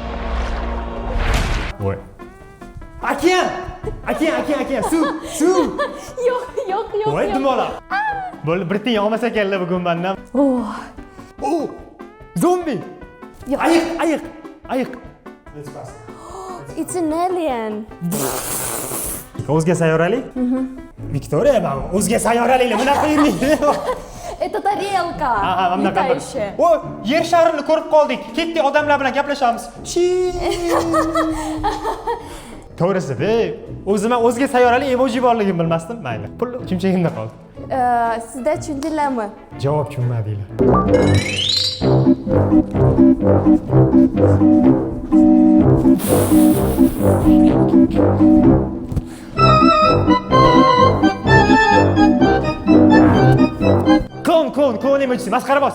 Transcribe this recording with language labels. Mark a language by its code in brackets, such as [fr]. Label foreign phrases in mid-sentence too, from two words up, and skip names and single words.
[uz] Voy. Okean. Suv. Yo'q. Voy, dumola. Bo'ldi, bir tiyin olmasa keldi bugun mendan. Zombi. Ayiq. [en] It's an alien. [uz] O'zga sayyoralik? Viktoriya, men o'zga sayyoraliklar bunaqa yurmaydi. [ru] Это тарелка. [uz] Mana [ru] Летающая. [uz] O, yer sharini ko'rib qoldik. Ketdik, odamlar bilan gaplashamiz. To'g'risi-da, o'zim ham o'zga sayyorali emoji borligini bilmasdim. Mayli. Pul kimchagimda qoldi. Sizda tushundilarmi? Javob tushunmadinglar. Kon emojisi, masxara bos.